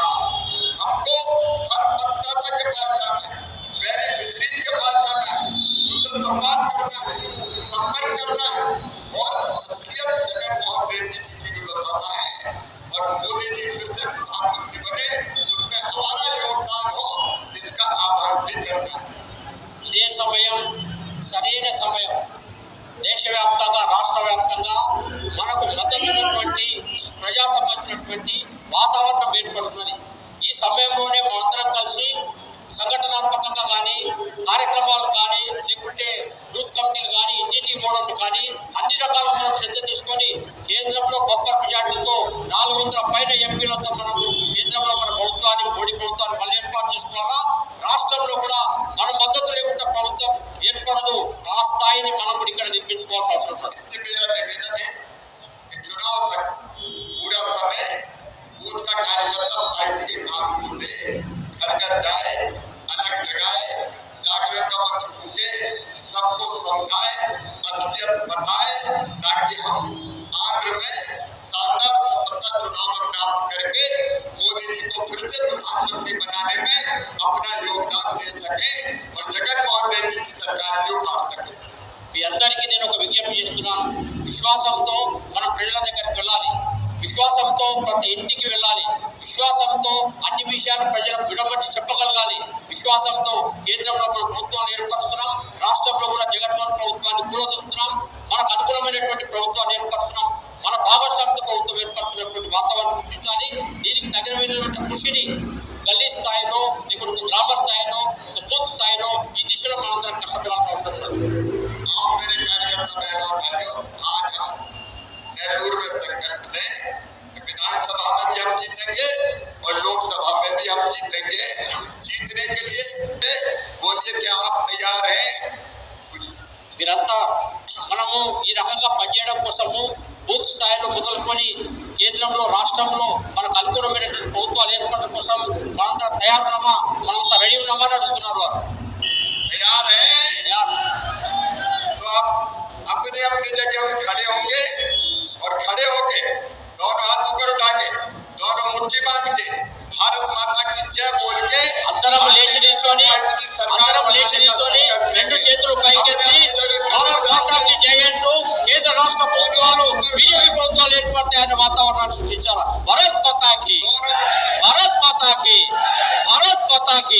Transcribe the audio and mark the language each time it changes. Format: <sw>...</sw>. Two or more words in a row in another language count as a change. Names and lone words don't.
<hi>हमको हर मतदाता के पास जाना है, बेनिफिशरीज के पास जाना है, उनसे उनसे संवाद करना है, संपर्क करना है और असलियत जगनमोहन रेड्डी जी की भी बताना है और मोदी जी फिर से प्रधानमंत्री बने उसमें हमारा योगदान हो जिसका आभार भी करना है।</hi> <te>ఇదే సమయం సరైన సమయం దేశవ్యాప్తంగా రాష్ట్ర వ్యాప్తంగా మనకు మద్దతున్నటువంటి ప్రజా సంబంధించినటువంటి వాతావరణం ఏర్పడుతున్నది. ఈ సమయంలోనే మనందరం కలిసి సంఘటనాత్మకంగా కానీ కార్యక్రమాలు కానీ లేకుంటే యూత్ కమిటీలు కానీ ఇంటింటి మోడళ్లు కానీ అన్ని రకాల మనం శ్రద్ధ తీసుకొని కేంద్రంలో గొప్ప మెజార్టీతో 400 పైన ఎంపీలతో మనము కేంద్రంలో మన ప్రభుత్వాన్ని మోడీ ప్రభుత్వాన్ని మళ్ళీ ఏర్పాటు చేసుకోవాలా. రాష్ట్రంలో కూడా మన మద్దతు లేకుండా ప్రభుత్వం ఏర్పడదు. ఆ స్థాయిని మనం కూడా ఇక్కడ నిర్మించుకోవాల్సిన అవసరం ఉంది.</te> <hi>इससे मेरा निवेदन है कि चुनाव तक पूरा समय बूथ का कार्यकर्ता पार्टी के काम को दे, घर घर जाए, अलग जगाए, जागरण का मंत्र फूके, सबको समझाए, असलियत बताए ताकि हम आखिर में शानदार सफलता चुनाव में प्राप्त करके मोदी जी को फिर से प्रधानमंत्री बनाने में अपना योगदान दे सके और जगनमोहन रेड्डी की सरकार भी उखाड़ सके।</hi> <te>మీ అందరికీ నేను ఒక విజ్ఞప్తి చేస్తున్నాను. విశ్వాసంతో మనం ప్రజల దగ్గరికి వెళ్ళాలి, విశ్వాసంతో ప్రతి ఇంటికి వెళ్ళాలి, విశ్వాసంతో అన్ని విషయాలు ప్రజలకు విడమర్చి చెప్పగలగాలి, విశ్వాసంతో కేంద్రంలో మన ప్రభుత్వాన్ని ఏర్పరుస్తున్నాం, రాష్ట్రంలో కూడా జగన్మోహన్ ప్రభుత్వాన్ని కూలదొస్తున్నాం, మనకు అనుకూలమైనటువంటి ప్రభుత్వాన్ని ఏర్పరుస్తున్నాం, మన భాగస్వామ్య ప్రభుత్వం ఏర్పరుస్తున్నటువంటి వాతావరణం సృష్టించాలి. దీనికి తగినటువంటి కృషిని గల్లీ స్థాయిలో లేకుంటే గ్రామ స్థాయిలో బూత్ స్థాయిలో ఈ దిశలో మనందరం కష్టపడాల్సిన అవసరం ఉంది.</te> <hi>आओ मेरे कार्यकर्ता बहनों भाइयों, आज हम नेहरू में संकल्प लें, विधानसभा में भी हम जीतेंगे और लोकसभा में भी हम जीतेंगे। जीतने के लिए बोलिए क्या आप तैयार हैं?</hi> <te>మీరంతా మనము ఈ రకంగా పనిచేయడం కోసము బూత్ స్థాయిలో మొదలుకొని కేంద్రంలో రాష్ట్రంలో మనకు అనుకూలమైనటువంటి ప్రభుత్వాలు ఏర్పడడం కోసం మనంతా తయారున్నామా, మనంతా రెడీ ఉన్నామా అని అడుగుతున్నారు వారు.</te> <hi>तैयार है?</hi> <te>తయారు.</te> <hi>तो आप अपने अपने जगह में खड़े होंगे और खड़े होके दोनों हाथ ऊपर उठा के दोनों मुट्ठी बांध के भारत माता की जय बोल के</hi> <te>అందరం లేచి నిల్చొని రెండు చేతులు పైకెత్తి</te> <hi>भारत माता की जय</hi> <te>అంటూ కేంద్ర రాష్ట్ర ప్రభుత్వాలు బీజేపీ ప్రభుత్వాలు ఏర్పడతాయనే వాతావరణాన్ని సృష్టించారు.</te> <hi>भारत माता की, भारत माता की, भारत माता की</hi>